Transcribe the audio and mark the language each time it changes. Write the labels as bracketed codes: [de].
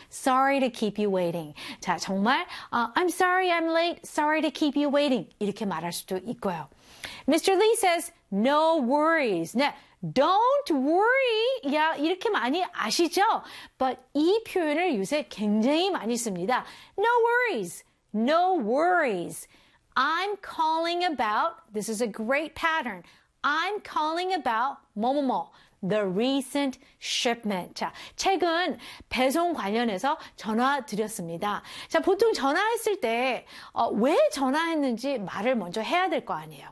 [en] Sorry to keep you waiting. [ko] 자, 정말 [en] I'm sorry I'm late. Sorry to keep you waiting. [ko] 이렇게 말할 수도 있고요. [en] Mr. Lee says, no worries. [ko] 네, [en] don't worry. [ko] 야, 이렇게 많이 아시죠? But 이 표현을 요새 굉장히 많이 씁니다. [en] No worries. No worries. I'm calling about, this is a great pattern. I'm calling about 뭐뭐뭐. The recent shipment. [ko] 자, 최근 배송 관련해서 전화드렸습니다. 자, 보통 전화했을 때 왜 전화했는지 말을 먼저 해야 될 거 아니에요.